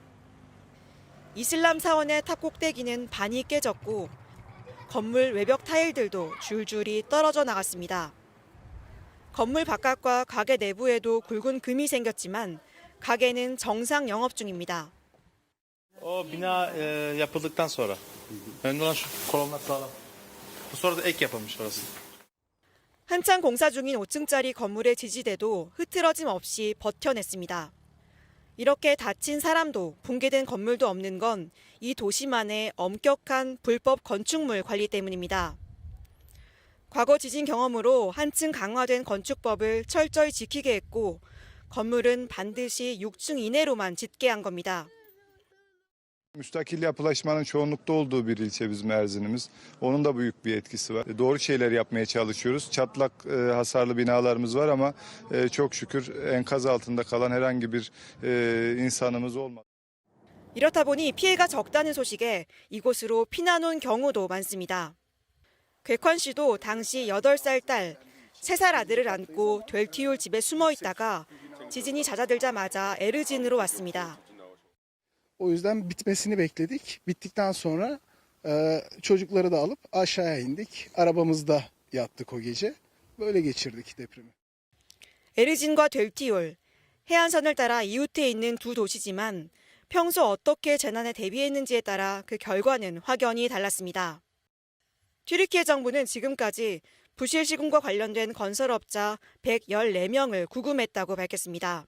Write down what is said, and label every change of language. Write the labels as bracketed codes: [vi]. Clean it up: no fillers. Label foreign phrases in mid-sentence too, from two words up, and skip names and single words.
[ko] 이슬람 사원의 탑 꼭대기는 반이 깨졌고 건물 외벽 타일들도 줄줄이 떨어져 나갔습니다. 건물 바깥과 가게 내부에도 굵은 금이 생겼지만 가게는 정상 영업 중입니다. [tr] Bina yapıldıktan sonra. Önemli olan şu kolonlar sağlam. Sonra da ek yapılmış orası. [ko] 한창 공사 중인 5층짜리 건물의 지지대도 흐트러짐 없이 버텨냈습니다. 이렇게 다친 사람도 붕괴된 건물도 없는 건 이 도시만의 엄격한 불법 건축물 관리 때문입니다. 과거 지진 경험으로 한층 강화된 건축법을 철저히 지키게 했고 건물은 반드시 6층 이내로만 짓게 한 겁니다. [tr] Müstakil yapılaşmanın çoğunlukta olduğu bir ilçe bizim Erzinimiz. Onun da büyük bir etkisi var. Doğru şeyler yapmaya çalışıyoruz. Çatlak hasarlı binalarımız var ama çok şükür enkaz altında kalan herhangi bir insanımız olmadı. [ko] 이렇다 보니 피해가 적다는 소식에 이곳으로 피난 온 경우도 많습니다. 궤권 씨도 당시 8살 딸, 3살 아들을 안고 될티울 집에 숨어 있다가 지진이 잦아들자마자 에르진으로 왔습니다. [tr] O yüzden bitmesini bekledik. Bittikten sonra çocukları da alıp aşağıya indik. Arabamızda yattık o gece. Böyle geçirdik depremi. [ko] 에르진과 될티올, 해안선을 따라 이웃해 있는 두 도시지만 평소 어떻게 재난에 대비했는지에 따라 그 결과는 확연히 달랐습니다. 튀르키예 정부는 지금까지 부실 시공과 관련된 건설업자 114명을 구금했다고 밝혔습니다.